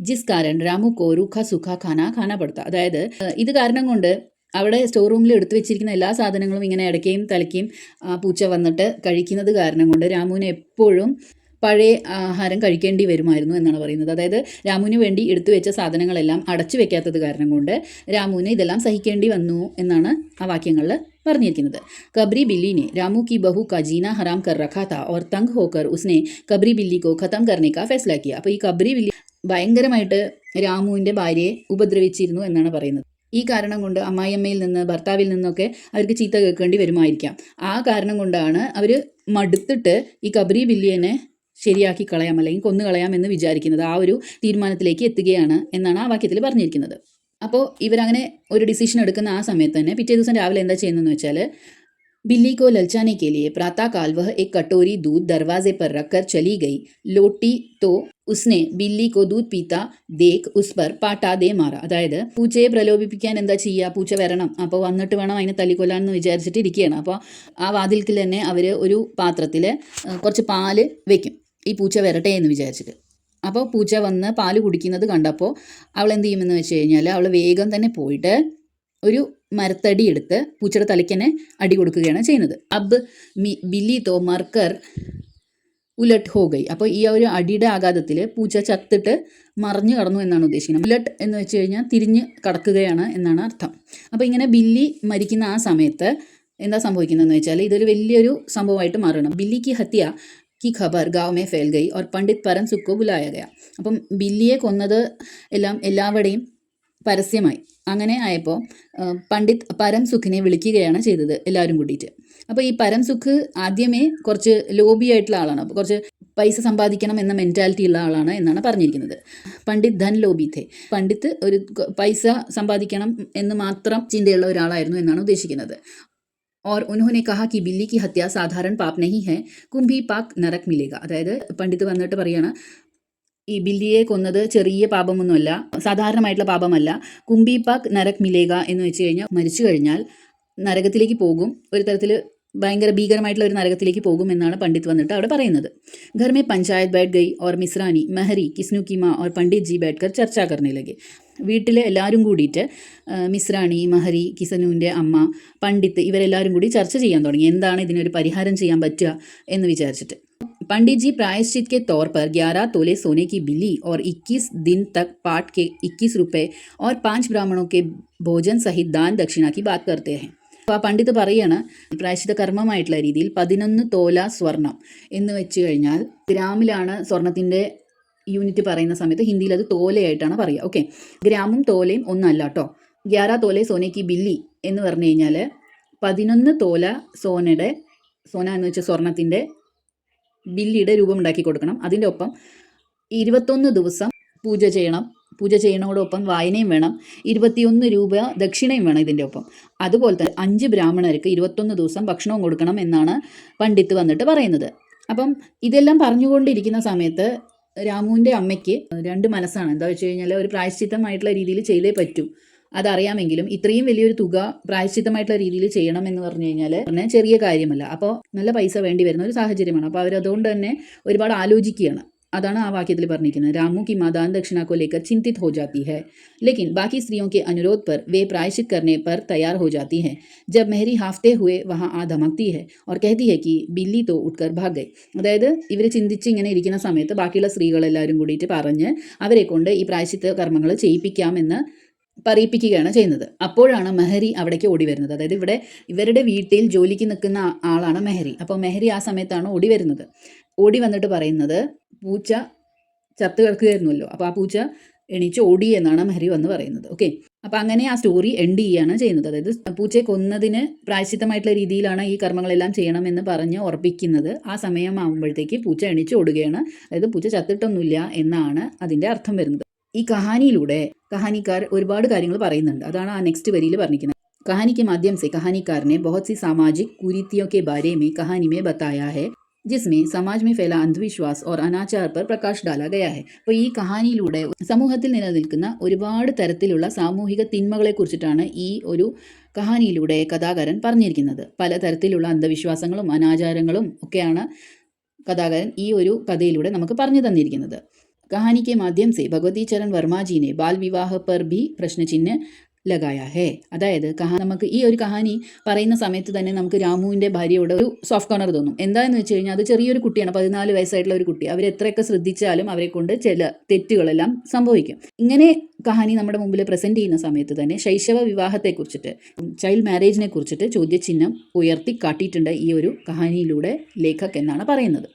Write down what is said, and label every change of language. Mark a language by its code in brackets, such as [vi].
[hi] ജിസ് കാരൻ രാമു കോ രൂഖ സുഖ ഖാന പെടുത്ത. [ml] അതായത് ഇത് കാരണം കൊണ്ട് അവിടെ സ്റ്റോർ റൂമിൽ എടുത്തു വെച്ചിരിക്കുന്ന എല്ലാ സാധനങ്ങളും ഇങ്ങനെ ഇടയ്ക്കുകയും തലയ്ക്കുകയും പൂച്ച വന്നിട്ട് കഴിക്കുന്നത് കാരണം കൊണ്ട് രാമുവിന് എപ്പോഴും പഴയ ആഹാരം കഴിക്കേണ്ടി വരുമായിരുന്നു എന്നാണ് പറയുന്നത്. അതായത് രാമുവിന് വേണ്ടി എടുത്തു വെച്ച സാധനങ്ങളെല്ലാം അടച്ചു വെക്കാത്തത് കാരണം കൊണ്ട് രാമുവിന് ഇതെല്ലാം സഹിക്കേണ്ടി വന്നു എന്നാണ് ആ വാക്യങ്ങളിൽ പറഞ്ഞിരിക്കുന്നത്. [hi] കബ്രി ബില്ലിനെ രാമു की बहू का जीना हराम कर रखा था और तंग होकर उसने कबरी बिल्ली को ख़त्म करने का फैसला किया. [ml] അപ്പോൾ ഈ കബ്രി ബില്ലി ഭയങ്കരമായിട്ട് രാമുവിൻ്റെ ഭാര്യയെ ഉപദ്രവിച്ചിരുന്നു എന്നാണ് പറയുന്നത്. ഈ കാരണം കൊണ്ട് അമ്മായിയമ്മയിൽ നിന്ന്, ഭർത്താവിൽ നിന്നൊക്കെ അവർക്ക് ചീത്ത കേൾക്കേണ്ടി വരുമായിരിക്കാം. ആ കാരണം കൊണ്ടാണ് അവർ മടുത്തിട്ട് ഈ കബ്രി ബില്ലിയെ ശരിയാക്കി കളയാം അല്ലെങ്കിൽ കൊന്നുകളയാം എന്ന് വിചാരിക്കുന്നത്. ആ ഒരു തീരുമാനത്തിലേക്ക് എത്തുകയാണ് എന്നാണ് ആ വാക്യത്തിൽ പറഞ്ഞിരിക്കുന്നത്. അപ്പോൾ ഇവരങ്ങനെ ഒരു ഡിസിഷൻ എടുക്കുന്ന ആ സമയത്ത് തന്നെ പിറ്റേ ദിവസം രാവിലെ എന്താ ചെയ്യുന്നതെന്ന് വെച്ചാൽ, [hi] बिल्ली को ललचाने के लिए प्रातःकाल वह एक कटोरी दूध दरवाजे पर रखकर चली गई. लोटी तो उसने बिल्ली को दूध पीता देख उस पर पाटा दे मारा. [ml] അതായത് പൂച്ചയെ പ്രലോഭിപ്പിക്കാൻ എന്താ ചെയ്യുക, പൂച്ച വരണം, അപ്പോൾ വന്നിട്ട് വേണം അതിനെ തല്ലിക്കൊല്ലാന്ന് വിചാരിച്ചിട്ട് ഇരിക്കുകയാണ്. അപ്പോൾ ആ വാതിൽക്കിൽ തന്നെ അവർ ഒരു പാത്രത്തിൽ കുറച്ച് പാല് വെക്കും, ഈ പൂച്ച വരട്ടെ എന്ന് വിചാരിച്ചിട്ട്. അപ്പോൾ പൂച്ച വന്ന് പാല് കുടിക്കുന്നത് കണ്ടപ്പോൾ അവൾ എന്ത് ചെയ്യുമെന്ന് വെച്ച് കഴിഞ്ഞാൽ അവൾ വേഗം തന്നെ പോയിട്ട് ഒരു മരത്തടി എടുത്ത് പൂച്ചയുടെ തലയ്ക്ക് തന്നെ അടി കൊടുക്കുകയാണ് ചെയ്യുന്നത്. [hi] അബ് ബില്ലി തോ മർക്കർ ഉലട്ട് ഹോ ഗൈ. [ml] അപ്പോൾ ഈ ഒരു അടിയുടെ ആഘാതത്തിൽ പൂച്ച ചത്തിട്ട് മറിഞ്ഞു കടന്നു എന്നാണ് ഉദ്ദേശിക്കുന്നത്. ഉലട്ട് എന്ന് വെച്ച് കഴിഞ്ഞാൽ തിരിഞ്ഞ് കടക്കുകയാണ് എന്നാണ് അർത്ഥം. അപ്പോൾ ഇങ്ങനെ ബില്ലി മരിക്കുന്ന ആ സമയത്ത് എന്താ സംഭവിക്കുന്നതെന്ന് വെച്ചാൽ ഇതൊരു വലിയൊരു സംഭവമായിട്ട് മാറണം. [hi] ബില്ലി കി ഹത്യ की खबर गाँव में फैल गई और पंडित परम सुख को बुलाया गया. [ml] അപ്പം ബില്ലിയെ കൊന്നത് എല്ലാവരുടെയും പരസ്യമായി. അങ്ങനെ ആയപ്പോൾ പണ്ഡിറ്റ് പരം സുഖിനെ വിളിക്കുകയാണ് ചെയ്തത് എല്ലാവരും കൂടിയിട്ട്. അപ്പോൾ ഈ പരം സുഖ് ആദ്യമേ കുറച്ച് ലോബി ആയിട്ടുള്ള ആളാണ്, അപ്പോൾ കുറച്ച് പൈസ സമ്പാദിക്കണം എന്ന മെൻറ്റാലിറ്റി ഉള്ള ആളാണ് എന്നാണ് പറഞ്ഞിരിക്കുന്നത്. [hi] പണ്ഡിറ്റ് ധൻ ലോബി थे. [ml] പണ്ഡിറ്റ് ഒരു പൈസ സമ്പാദിക്കണം എന്ന് മാത്രം ചിന്തയുള്ള ഒരാളായിരുന്നു എന്നാണ് ഉദ്ദേശിക്കുന്നത്. [hi] और उन्होंने कहा कि बिल्ली की हत्या साधारण पाप नहीं है, कुंभी पाक नरक मिलेगा. [ml] അതായത് പണ്ഡിറ്റ് വന്നിട്ട് പറയാണ്, ഈ ബില്ലിയെ കൊന്നത് ചെറിയ പാപമൊന്നുമല്ല, സാധാരണമായിട്ടുള്ള പാപമല്ല. [hi] കുംബിപാക് നരക് മിലേഗ [ml] എന്ന് വെച്ച് കഴിഞ്ഞാൽ മരിച്ചു കഴിഞ്ഞാൽ നരകത്തിലേക്ക് പോകും, ഒരു തരത്തിൽ ഭയങ്കര ഭീകരമായിട്ടുള്ള ഒരു നരകത്തിലേക്ക് പോകും എന്നാണ് പണ്ഡിറ്റ് വന്നിട്ട് അവിടെ പറയുന്നത്. [hi] घर में पंचायत बैठ गई और मिसरानी महरी किस्नू की माँ और पंडित जी बैठकर चर्चा करने लगे. [ml] വീട്ടിൽ എല്ലാവരും കൂടിയിട്ട് മിസ്രാണി, മഹരി, കിസനുവിൻ്റെ അമ്മ, പണ്ഡിത്ത് ഇവരെല്ലാവരും കൂടി ചർച്ച ചെയ്യാൻ തുടങ്ങി, എന്താണ് ഇതിനൊരു പരിഹാരം ചെയ്യാൻ പറ്റുക എന്ന് വിചാരിച്ചിട്ട്. [hi] पंडित जी प्रायश्चित के तौर पर 11 तोले सोने की बिल्ली और 21 दिन तक पाट के 21 रुपए और 5 ब्राह्मणों के भोजन सहित दान दक्षिणा की बात करते हैं. [ml] അപ്പോൾ ആ പണ്ഡിത്ത് പറയാണ്, പ്രായശ്ചിത്ത കർമ്മമായിട്ടുള്ള രീതിയിൽ 11 തോല സ്വർണം എന്ന് വെച്ച് കഴിഞ്ഞാൽ ഗ്രാമിലാണ് സ്വർണത്തിൻ്റെ യൂണിറ്റ് പറയുന്ന സമയത്ത് ഹിന്ദിയിൽ അത് തോലയായിട്ടാണ് പറയുക. ഓക്കെ, ഗ്രാമും തോലയും ഒന്നല്ല കേട്ടോ. 11 [hi] തോലെ സോനയ്ക്ക് ബില്ലി [ml] എന്ന് പറഞ്ഞു കഴിഞ്ഞാൽ 11 തോല സോന എന്ന് വെച്ചാൽ സ്വർണത്തിൻ്റെ ബില്ലിയുടെ രൂപം ഉണ്ടാക്കി കൊടുക്കണം. അതിൻ്റെ ഒപ്പം 21 ദിവസം പൂജ ചെയ്യണം. പൂജ ചെയ്യണോടൊപ്പം വായനയും വേണം. 21 രൂപ ദക്ഷിണയും വേണം ഇതിൻ്റെ ഒപ്പം. അതുപോലെ തന്നെ 5 ബ്രാഹ്മണർക്ക് 21 ദിവസം ഭക്ഷണവും കൊടുക്കണം എന്നാണ് പണ്ഡിത്ത് വന്നിട്ട് പറയുന്നത്. അപ്പം ഇതെല്ലാം പറഞ്ഞുകൊണ്ടിരിക്കുന്ന സമയത്ത് രാമുവിൻ്റെ അമ്മയ്ക്ക് രണ്ട് മനസ്സാണ്. എന്താ വെച്ച് കഴിഞ്ഞാൽ ഒരു പ്രായശ്ചിത്തമായിട്ടുള്ള രീതിയിൽ ചെയ്തേ പറ്റൂ, അതറിയാമെങ്കിലും ഇത്രയും വലിയൊരു തുക പ്രായശ്ചിത്തമായിട്ടുള്ള രീതിയിൽ ചെയ്യണം എന്ന് പറഞ്ഞു കഴിഞ്ഞാൽ ചെറിയ കാര്യമല്ല. അപ്പോൾ നല്ല പൈസ വേണ്ടി വരുന്ന ഒരു സാഹചര്യമാണ്. അപ്പോൾ അവരതുകൊണ്ട് തന്നെ ഒരുപാട് ആലോചിക്കുകയാണ്. [hi] अदाना आ वाक्य वर्णित रामू की माँ दान दक्षिणा को लेकर चिंतित हो जाती है, लेकिन बाकी स्त्रियों के अनुरोध पर वे प्रायश्चित करने पर तैयार हो जाती हैं. जब मेहरी हाफते हुए वहाँ आ धमकती है और कहती है कि बिल्ली तो उठकर भाग गई. [ml] അതായത് ഇവർ ചിന്തിച്ച് ഇങ്ങനെ ഇരിക്കുന്ന സമയത്ത് ബാക്കിയുള്ള സ്ത്രീകളെല്ലാവരും കൂടിയിട്ട് പറഞ്ഞ് അവരെ കൊണ്ട് ഈ പ്രായശ്ചിത്ത കർമ്മങ്ങൾ ചെയ്യിപ്പിക്കാമെന്ന് പറയിപ്പിക്കുകയാണ് ചെയ്യുന്നത്. അപ്പോഴാണ് മെഹരി അവിടേക്ക് ഓടി വരുന്നത്. അതായത് ഇവരുടെ വീട്ടിൽ ജോലിക്ക് നിൽക്കുന്ന ആളാണ് മെഹരി. അപ്പോൾ മെഹരി ആ സമയത്താണ് ഓടി വരുന്നത്. ഓടി വന്നിട്ട് പറയുന്നത്, പൂച്ച ചത്ത് കിടക്കുകയായിരുന്നല്ലോ, അപ്പോൾ ആ പൂച്ച എണീച്ച് ഓടി എന്നാണ് മെഹരി വന്ന് പറയുന്നത്. ഓക്കെ, അപ്പോൾ അങ്ങനെ ആ സ്റ്റോറി എൻഡ് ചെയ്യുകയാണ് ചെയ്യുന്നത്. അതായത് പൂച്ചയെ കൊന്നതിന് പ്രായശ്ചിത്തമായിട്ടുള്ള രീതിയിലാണ് ഈ കർമ്മങ്ങളെല്ലാം ചെയ്യണമെന്ന് പറഞ്ഞ് ഉറപ്പിക്കുന്നത്. ആ സമയമാകുമ്പോഴത്തേക്ക് പൂച്ച എണീച്ച് ഓടുകയാണ്. അതായത് പൂച്ച ചത്തിട്ടൊന്നുമില്ല എന്നാണ് അതിൻ്റെ അർത്ഥം വരുന്നത്. ഈ കഹാനിയിലൂടെ കഹാനിക്കാർ ഒരുപാട് കാര്യങ്ങൾ പറയുന്നുണ്ട്. അതാണ് ആ നെക്സ്റ്റ് വരിയിൽ പറഞ്ഞിരിക്കുന്നത്. [hi] कहानी के माध्यम से कहानीकार ने बहुत सी सामाजिक कुरीतियों के बारे में कहानी में बताया है, जिसमें समाज में फैला अंधविश्वास और अनाचार पर प्रकाश डाला गया है. [ml] അപ്പോൾ ഈ കഹാനിയിലൂടെ സമൂഹത്തിൽ നിലനിൽക്കുന്ന ഒരുപാട് തരത്തിലുള്ള സാമൂഹിക തിന്മകളെക്കുറിച്ചിട്ടാണ് ഈ ഒരു കഹാനിയിലൂടെ കഥാകാരൻ പറഞ്ഞിരിക്കുന്നത്. പലതരത്തിലുള്ള അന്ധവിശ്വാസങ്ങളും അനാചാരങ്ങളും ഒക്കെയാണ് കഥാകാരൻ ഈ ഒരു കഥയിലൂടെ നമുക്ക് പറഞ്ഞു തന്നിരിക്കുന്നത്. [hi] कहानी के माध्यम से भगवती चरण वर्मा जी ने बाल विवाह पर भी प्रश्न चिन्ह ലഗായ ഹേ. [ml] അതായത് നമുക്ക് ഈ ഒരു കഹാനി പറയുന്ന സമയത്ത് തന്നെ നമുക്ക് രാമുവിൻ്റെ ഭാര്യയോട് ഒരു സോഫ്റ്റ് കോർണർ തോന്നും. എന്താണെന്ന് വെച്ച് കഴിഞ്ഞാൽ അത് ചെറിയൊരു കുട്ടിയാണ്, 14 വയസ്സായിട്ടുള്ള ഒരു കുട്ടി. അവരെത്രയൊക്കെ ശ്രദ്ധിച്ചാലും അവരെ കൊണ്ട് ചില തെറ്റുകളെല്ലാം സംഭവിക്കും. ഇങ്ങനെ കഹാനി നമ്മുടെ മുമ്പിൽ പ്രസൻറ്റ് ചെയ്യുന്ന സമയത്ത് തന്നെ ശൈശവ വിവാഹത്തെക്കുറിച്ചിട്ട്, ചൈൽഡ് മാരേജിനെ കുറിച്ചിട്ട് ചോദ്യചിഹ്നം ഉയർത്തി കാട്ടിയിട്ടുണ്ട് ഈ ഒരു കഹാനിയിലൂടെ ലേഖക് എന്നാണ് പറയുന്നത്.